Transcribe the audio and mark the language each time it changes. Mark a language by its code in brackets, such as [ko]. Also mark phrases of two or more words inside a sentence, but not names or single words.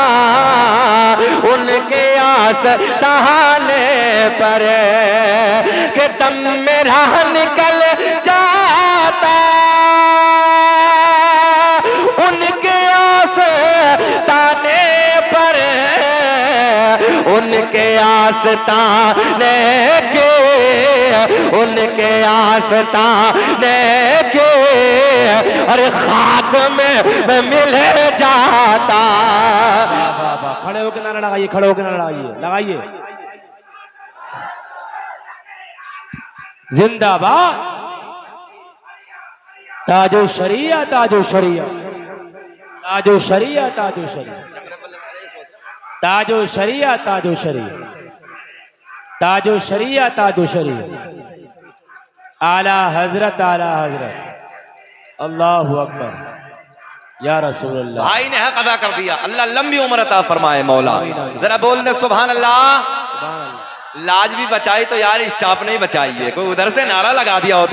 [hi] उनके आस ताने पर, कि दम मेरा निकल जाता उनके आस ताने पर, उनके आस ताने के, उनके आस ताने के, अरे खाक में मिल जाता। खड़े होकर नारा लगाइए, खड़े होकर नारा लगाइए। जिंदाबाद ताजो शरिया, ताजो शरिया, ताजो शरिया, ताजो शरिया, ताजो शरिया, ताजो शरिया, ताजो शरिया, ताजो शरिया, आला हजरत, आला हजरत, [ar] الله أكبر يا رسول الله. [hi] भाई ने हक अदा कर दिया, अल्लाह लंबी उम्र अता फरमाए मौला। जरा बोल दे [ar] سبحان الله. [hi] लाज भी बचाई तो यार स्टाफ नहीं बचाई है, कोई उधर से नारा लगा दिया होता।